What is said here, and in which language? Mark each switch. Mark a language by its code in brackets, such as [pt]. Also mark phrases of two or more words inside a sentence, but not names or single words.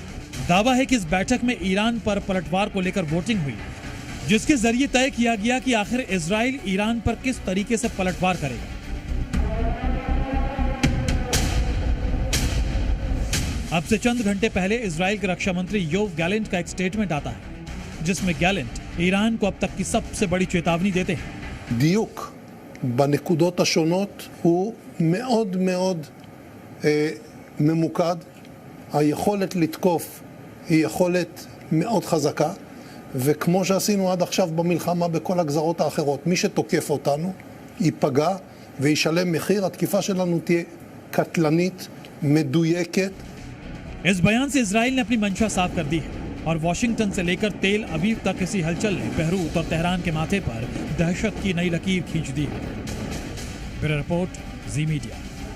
[hi] दावा है कि इस बैठक में ईरान पर पलटवार को लेकर वोटिंग हुई, जिसके जरिए तय किया गया कि आखिर इजराइल ईरान पर किस तरीके से पलटवार करेगा। अब से चंद घंटे पहले इजराइल के रक्षा मंत्री योव गैलेंट का एक स्टेटमेंट आता है जिसमें गैलेंट ईरान को अब तक की सबसे बड़ी चेतावनी देते हैं। [he] דיוק בנקודות השונות הוא מאוד מאוד ממוקד. היכולת לתקוף היא יכולת מאוד חזקה, וכמו שעשינו עד עכשיו במלחמה בכל הגזרות האחרות, מי שתוקף אותנו ייפגע וישלם מחיר. התקיפה שלנו תהיה קטלנית, מדויקת [hi] इस बयान से इजराइल ने अपनी मंशा साफ कर दी है और वॉशिंगटन से लेकर तेल अवीव तक इसी हलचल ने बेरूत और तेहरान के माथे पर दहशत की नई लकीर खींच दी है। [en] Bureau report, Zee Media.